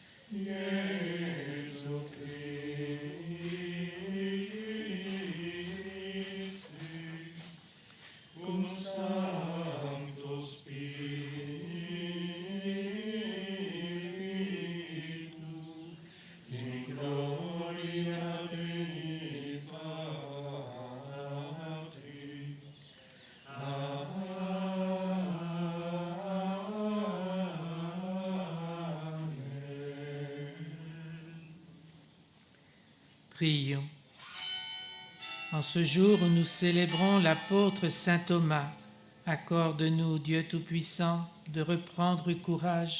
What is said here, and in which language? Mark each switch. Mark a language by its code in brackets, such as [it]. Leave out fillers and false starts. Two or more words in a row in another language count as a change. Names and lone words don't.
[la] Iesu Christi, cum Sancto Spiritu, in gloria Dei Patris. [fr] Prions. En ce jour où nous célébrons l'apôtre saint Thomas, accorde-nous, Dieu Tout-Puissant, de reprendre courage.